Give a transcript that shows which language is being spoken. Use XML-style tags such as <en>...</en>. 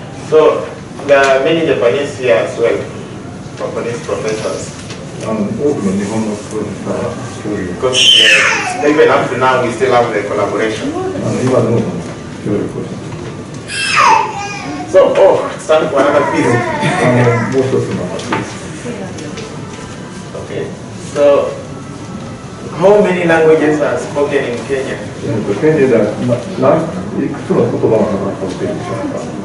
<en>So there are many Japanese here as well, Japanese professors.</en> <ja>多くの日本のプロフェッサーが協力</ja> <en>Because even up to now we still have the collaboration.</en> <ja>今でも協力をして</ja> <en>So, it's time for another piece.</en> <ja>もう一つの</ja> <en>Okay. So How many languages are spoken in Kenya?</en> <ja>ケニアではいくつの言葉が話されているでしょうか。</ja>